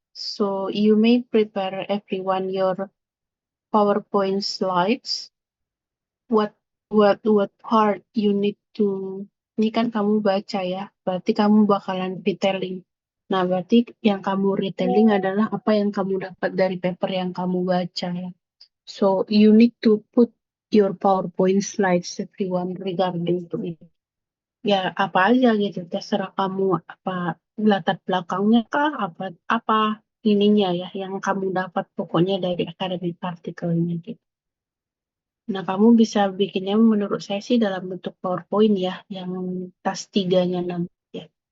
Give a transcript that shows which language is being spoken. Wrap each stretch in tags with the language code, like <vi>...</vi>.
<en>So you may prepare everyone your PowerPoint slides. What part you need to,</en> <id>ini kan kamu baca ya, berarti kamu bakalan retelling. Nah, berarti yang kamu retelling adalah apa yang kamu dapat dari paper yang kamu baca ya.</id> <en>So you need to put your PowerPoint slides everyone regarding to it.</en> <id>Ya apa aja gitu, terserah kamu, apa latar belakangnya kah, apa ininya ya yang kamu dapat pokoknya dari academic artikelnya gitu. Nah, kamu bisa bikinnya menurut saya sih dalam bentuk PowerPoint ya, yang tas 3-nya nanti ya.</id>